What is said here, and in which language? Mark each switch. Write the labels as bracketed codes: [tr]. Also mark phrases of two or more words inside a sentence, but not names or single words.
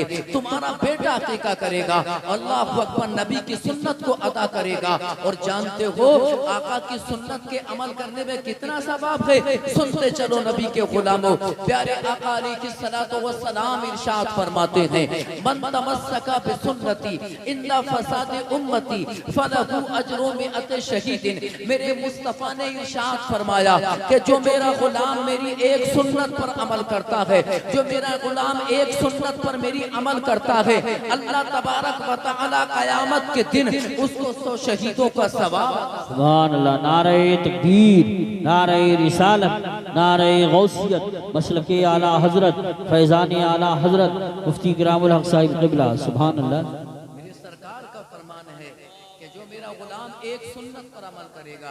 [hi] तुम्हारा बेटा अकीका करेगा, [ar] الله أكبر, [hi] नबी की सुन्नत को अदा करेगा, और जानते हो आका की सुन्नत के अमल करने में कितना सवाब है। सुनते चलो नबी के गुलामों, प्यारे आका [ar] عليه الصلاة والسلام [hi] इरशाद फरमाते हैं, [ar] من تمسك بسنتي عند فساد أمتي فله أجر مائة شهيد. [hi] मेरे मुस्तफा ने इरशाद फरमाया कि जो मेरा गुलाम मेरी एक सुन्नत पर अमल करता है, जो मेरा गुलाम एक सुन्नत पर मेरी अमल करता है, [ar] الله تبارك وتعالى [hi] क़यामत के दिन उसको 100 शहीदों का सवाब। [ar] سبحان الله, [hi] नारे तकबीर, नारे रिसालत, नारे गौसियत, मसलके आला हजरत, फैजानी आला हजरत मुफ्ती किरामुल हक साहिब क़िबला। [ar] سبحان الله. [hi] मेरे सरकार का फरमान है कि जो मेरा गुलाम एक सुन्नत पर अमल करेगा।